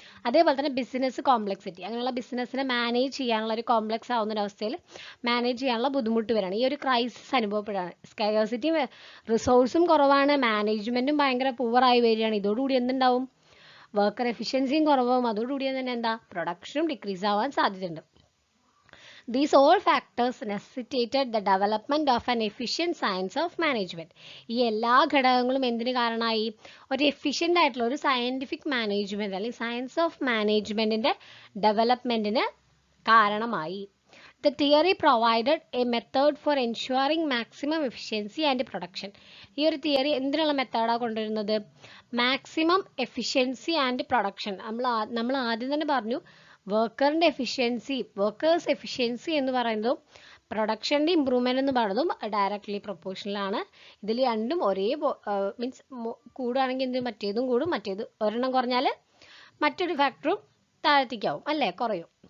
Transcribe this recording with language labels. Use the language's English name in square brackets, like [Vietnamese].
[Malayalam] അതേപോലെ തന്നെ business complexity, അങ്ങനെയുള്ള ബിസിനസ്സിനെ മാനേജ് ചെയ്യാനുള്ള ഒരു കോംപ്ലക്സ് ആവുന്ന ഒരവസ്ഥയിൽ മാനേജ് ചെയ്യാനുള്ള ബുദ്ധിമുട്ട് വരികയാണ്, ഈ ഒരു ക്രൈസിസ് അനുഭവപ്പെടുകയാണ്. സ്കെയർസിറ്റി റിസോഴ്സും കുറവാണ്, മാനേജ്മെന്റും ഭയങ്കര പൂവറായി വരികയാണ്. ഇതോടുകൂടി എന്തുണ്ടാവും? വർക്കർ എഫിഷ്യൻസിയും കുറവും, അതോടുകൂടി തന്നെ എന്താ പ്രൊഡക്ഷനും ഡിക്രീസ് ആവാൻ സാധ്യതയുണ്ട്. [English] These all factors necessitated the development of an efficient science of management. [Malayalam] ഈ എല്ലാ ഘടകങ്ങളും എന്തിന് കാരണമായി? ഒരു എഫിഷ്യൻ്റ് ആയിട്ടുള്ള ഒരു സയൻറ്റിഫിക് മാനേജ്മെൻറ്റ് അല്ലെങ്കിൽ സയൻസ് ഓഫ് മാനേജ്മെൻറ്റിൻ്റെ ഡെവലപ്മെൻറ്റിന് കാരണമായി. [English] The theory provided a method for ensuring maximum efficiency and production. [Malayalam] ഈ ഒരു തിയറി എന്തിനുള്ള മെത്തേഡാണ് കൊണ്ടുവരുന്നത്? [English] Maximum efficiency and production. [Malayalam] നമ്മൾ ആദ്യം തന്നെ പറഞ്ഞു, വർക്കേഴ്സ് എഫിഷ്യൻസി എന്ന് പറയുന്നതും പ്രൊഡക്ഷൻ്റെ ഇമ്പ്രൂവ്മെൻ്റ് എന്ന് പറയുന്നതും ഡയറക്ട്ലി പ്രൊപ്പോർഷണലാണ്. ഇതിൽ രണ്ടും ഒരേ മീൻസ് കൂടുകയാണെങ്കിൽ എന്ത് മറ്റേതും കൂടും, മറ്റേത് ഒരെണ്ണം കുറഞ്ഞാൽ മറ്റൊരു ഫാക്ടറും താഴത്തേക്കാവും അല്ലേ, കുറയും.